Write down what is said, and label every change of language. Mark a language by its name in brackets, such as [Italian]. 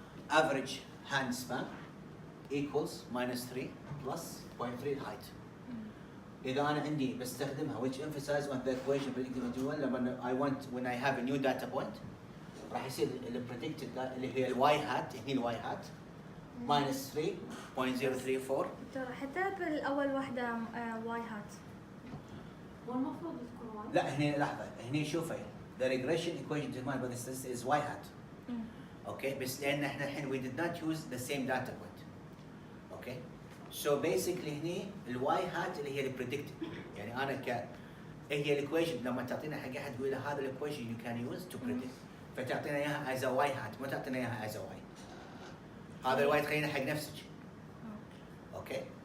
[English] Average hand span equals minus 3 plus 0.3 height. [Arabic] إذا أنا عندي بستخدمها [English] which emphasize on the equation predicted interval [Arabic] لما [English] I want when I have a new data point [Arabic] راح يصير ال predicted اللي هي ال y hat هني ال y hat minus 3.034. دكتور حتى بالأول واحدة واي هات. والمفروض تكون واي. لا هني لحظة هني شوفي [English] the regression equation determined by the statistic is y hat. Okay [Arabic] بس لأن احنا الحين [English] we did not use the same data point. Okay so basically [Arabic] هني ال y hat اللي هي ال predicted يعني أنا هي الايكويشن لما تعطينا حق أحد تقول له هذا الايكويشن [English] you can use to predict [Arabic] فتعطينا إياها as a y hat ما تعطينا إياها as a y. هذا الواي تخلينا حق نفسك. اوكي.